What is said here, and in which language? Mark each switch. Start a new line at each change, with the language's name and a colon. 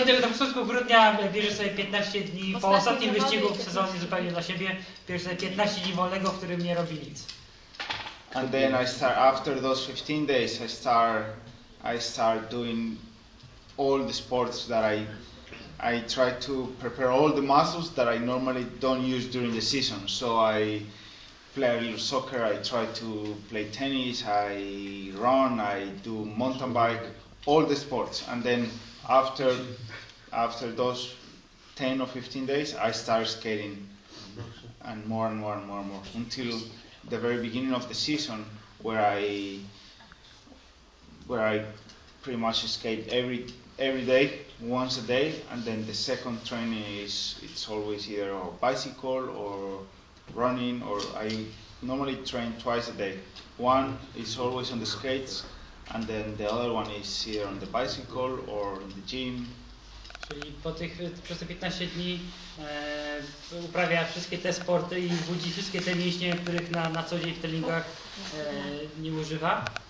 Polish: Na początku grudnia bierze sobie 15 dni, po ostatnim wyścigu w sezonie zupełnie dla siebie, bierze sobie 15 dni wolnego, w którym nie robi nic.
English: And then after those 15 days, I start doing all the sports that I try to prepare all the muscles that I normally don't use during the season. So I play a little soccer, I try to play tennis, I run, I do mountain bike, all the sports. And then after those 10 or 15 days, I start skating, and more until the very beginning of the season, where I pretty much skate every day once a day, and then the second training it's always either a bicycle or running, or I normally train twice a day. One is always on the skates, and then the other one is either on the bicycle or in the gym.
Polish: Czyli przez te 15 dni uprawia wszystkie te sporty i budzi wszystkie te mięśnie, których na co dzień w treningach nie używa.